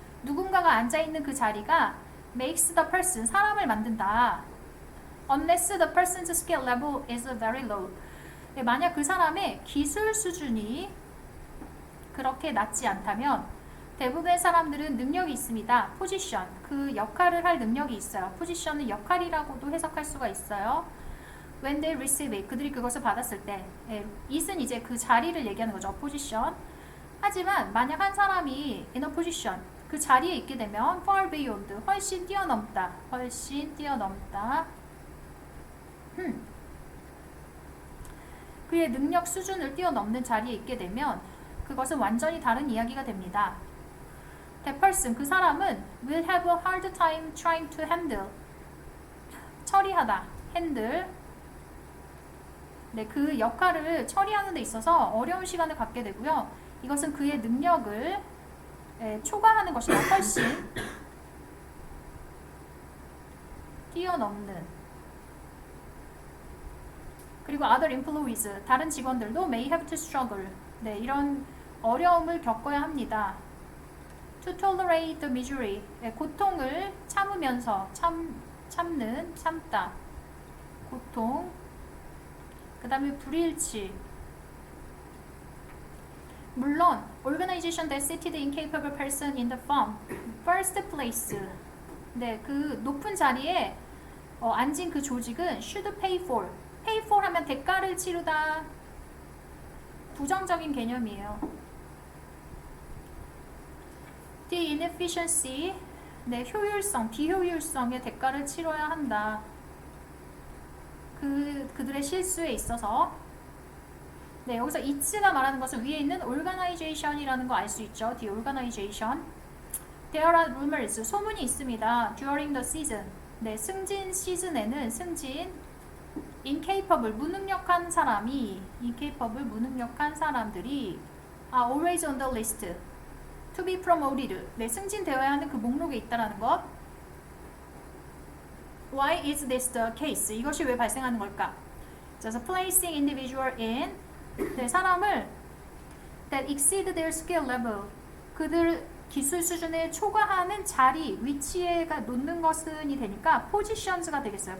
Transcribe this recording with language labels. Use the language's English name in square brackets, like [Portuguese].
[Korean] 누군가가 앉아있는 그 자리가 [English] makes the person, [Korean] 사람을 만든다. [English] unless the person's skill level is very low. [Korean] 네, 만약 그 사람의 기술 수준이 그렇게 낮지 않다면 대부분의 사람들은 능력이 있습니다. 포지션, 그 역할을 할 능력이 있어요. 포지션은 역할이라고도 해석할 수가 있어요. [English] When they receive it, [Korean] 그들이 그것을 받았을 때, it은 이제 그 자리를 얘기하는 거죠. 포지션. 하지만 만약 한 사람이 [English] in a position, [Korean] 그 자리에 있게 되면 [English] far beyond, [Korean] 훨씬 뛰어넘다, 훨씬 뛰어넘다. 그의 능력 수준을 뛰어넘는 자리에 있게 되면 그것은 완전히 다른 이야기가 됩니다. [English] That person, [Korean] 그 사람은 [English] will have a hard time trying to handle, [Korean] 처리하다, [English] handle. [Korean] 네, 그 역할을 처리하는 데 있어서 어려운 시간을 갖게 되고요. 이것은 그의 능력을 초과하는 것이다. 훨씬 뛰어넘는. [English] 그리고 other employees, [Korean] 다른 직원들도 [English] may have to struggle. [Korean] 네, 이런 어려움을 겪어야 합니다. [English] To tolerate the misery, [Korean] 고통을 참으면서 참다. 고통. 그 다음에 불일치. [English] 물론 organization that seated incapable person in the firm first place. [Korean] 네, 그 높은 자리에 앉은 그 조직은 [English] should pay for. pay for [Korean] 하면 대가를 치르다. 부정적인 개념이에요. [English] The inefficiency, [Korean] 네, 효율성, 비효율성의 대가를 치러야 한다. 그들의 실수에 있어서. 네, 여기서 it가 말하는 것은 위에 있는 organization이라는 거 알 수 있죠. [English] The organization. There are rumors, [Korean] 소문이 있습니다. [English] During the season, 네, [Korean] 승진 시즌에는 [English] incapable, [Korean] 무능력한 사람이, [English] incapable, [Korean] 무능력한 사람들이 [English] are always on the list. To be promoted, [Korean] 네, 승진되어야 하는 그 목록에 있다라는 것. [English] Why is this the case? [Korean] 이것이 왜 발생하는 걸까? [English] Just placing individual in, [Korean] 네, 사람을 [English] that exceed their skill level, [Korean] 그들 기술 수준을 초과하는 자리, 위치에가 놓는 것은이 되니까 positions가 되겠어요.